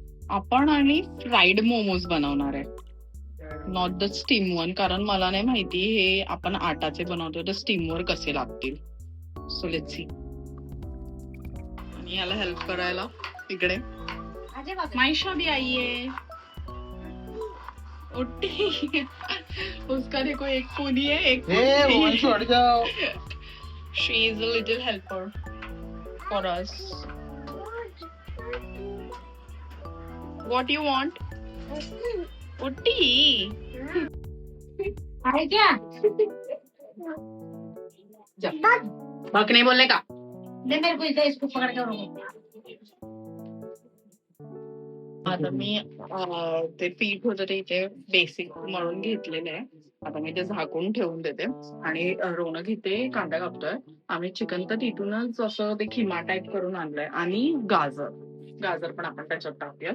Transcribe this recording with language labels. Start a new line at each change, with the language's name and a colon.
Marathi: आपण आणि फ्राईड मोमोज बनवणार आहे,
English: not the steam one,
Marathi: कारण मला नाही माहिती हे आपण आटाचे बनवतो तर स्टीम वर कसे लागतील.
English: So let's see.
Marathi: आणि याला हेल्प करायला इकडे माईशा
Hindi: भी आई है. उठी उसका देखो, एक कोनी है एक छोड़ जाओ.
English: She is a little helper for us. What you want?
Hindi: उठी है क्या? भक नहीं बोलने का. दे मेरे को इधर, इसको पकड़ के रखो.
Marathi: आता मी ते पीठ होतं ते इथे बेसिक मळून घेतलेलं आहे. आता मी ते झाकून ठेवून देते आणि रोनक इथे कांदा कापतोय. आम्ही चिकन तर तिथूनच असं ते खिमा टाईप करून आणलंय. आणि गाजर पण आपण त्याच्यात टाकूया.